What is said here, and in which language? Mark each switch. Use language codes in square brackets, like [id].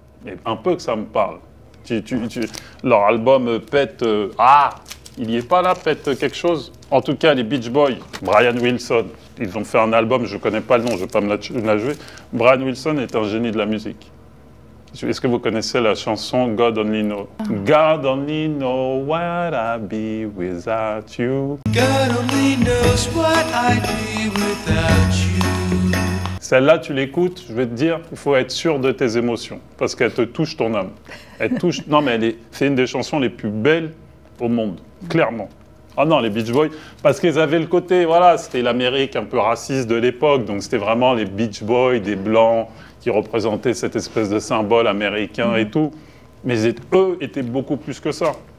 [fr] Mais un peu que ça me parle. Leur album pète... il y est pas là, pète quelque chose. En tout cas, les Beach Boys, Brian Wilson, ils ont fait un album, je connais pas le nom, je vais pas me la jouer. Brian Wilson est un génie de la musique. Est-ce que vous connaissez la chanson God Only Know? [en] God only know what I'd be without you. God only knows what I'd be without you. [fr] Celle-là, tu l'écoutes, je vais te dire, il faut être sûr de tes émotions, parce qu'elle te touche ton âme. Elle touche... Non, mais c'est une des chansons les plus belles au monde, clairement. Ah non, les Beach Boys, parce qu'ils avaient le côté, voilà, c'était l'Amérique un peu raciste de l'époque, donc c'était vraiment les Beach Boys, des Blancs, qui représentaient cette espèce de symbole américain et tout. Mais eux étaient beaucoup plus que ça.